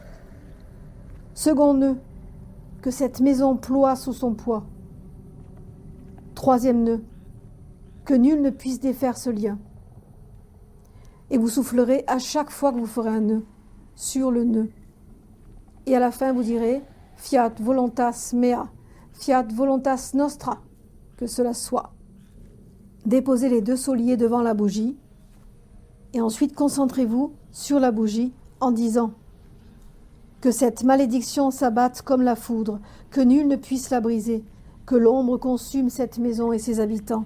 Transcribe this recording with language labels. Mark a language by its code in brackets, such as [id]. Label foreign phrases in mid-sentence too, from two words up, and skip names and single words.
[fr] Second nœud, que cette maison ploie sous son poids. Troisième nœud, que nul ne puisse défaire ce lien. Et vous soufflerez à chaque fois que vous ferez un nœud sur le nœud. Et à la fin, vous direz « [la] Fiat voluntas mea, fiat voluntas nostra », [fr] que cela soit. Déposez les 2 seaux liés devant la bougie et ensuite concentrez-vous sur la bougie en disant « Que cette malédiction s'abatte comme la foudre, que nul ne puisse la briser, que l'ombre consume cette maison et ses habitants.